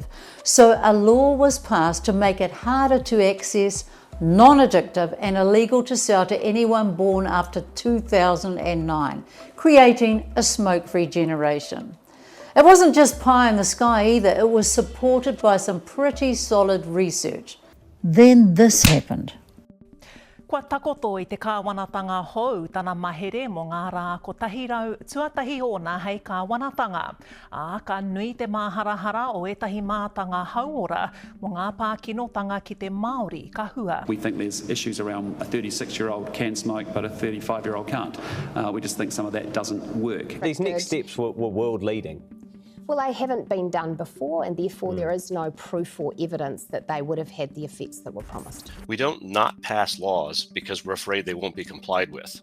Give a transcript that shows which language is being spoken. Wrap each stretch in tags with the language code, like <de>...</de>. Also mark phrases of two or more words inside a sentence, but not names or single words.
<en>So a law was passed to make it harder to access, non-addictive and illegal to sell to anyone born after 2009, creating a smoke-free generation. It wasn't just pie in the sky either, it was supported by some pretty solid research. Then this happened.</en> <mi>Kua takoto I te kāwanatanga hou tana mahere mo ngā rā ko tahirau tuatahi ona hei kāwanatanga. Ka nui te māharahara o etahi mātanga hauora mo ngā pākinotanga ki te Māori ka hua.</mi> <en>We think there's issues around a 36-year-old can smoke but a 35-year-old can't. We just think some of that doesn't work. These next steps were world leading. Well, they haven't been done before, and therefore there is no proof or evidence that they would have had the effects that were promised. We don't not pass laws because we're afraid they won't be complied with.</en>